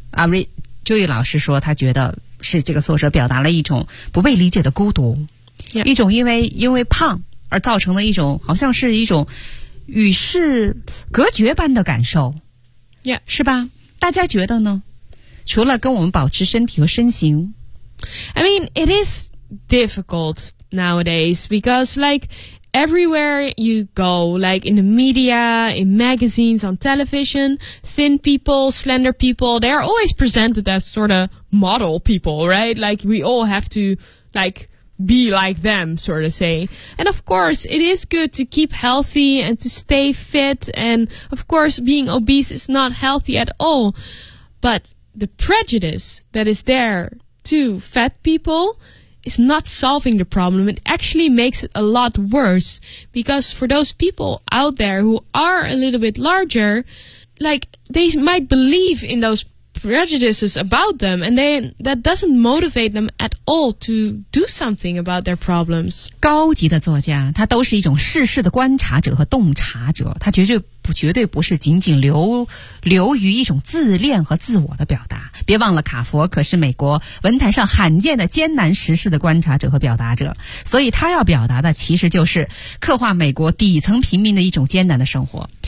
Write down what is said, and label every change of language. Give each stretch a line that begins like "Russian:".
Chinese: 啊 ，Julie 老师说，他觉得是这个作者表达了一种不被理解的孤独，
English: yeah.
Chinese: 一种因为胖而造成的一种好像是一种与世隔绝般的感受，
English: yeah.
Chinese: 是吧？大家觉得呢？除了跟我们保持身体和身形
English: ，I mean it is difficult nowadays because like. Everywhere you go, like in the media, in magazines, on television, thin people, slender people, they are always presented as sort of model people, right? Like we all have to, like, be like them, sort of say. And of course, it is good to keep healthy and to stay fit. And of course, being obese is not healthy at all. But the prejudice that is there to fat people... It's not solving the problem. It actually makes it a lot worse because for those people out there who are a little bit larger, like they might believe in those prejudices about them and then that doesn't motivate them at all to do something about their problems.
Chinese: 高级的作家他都是一种世事的观察者和洞察者，他绝对不是仅仅流于一种自恋和自我的表达。别忘了卡佛可是美国文坛上罕见的艰难时事的观察者和表达者，所以他要表达的其实就是刻画美国底层平民的一种艰难的生活。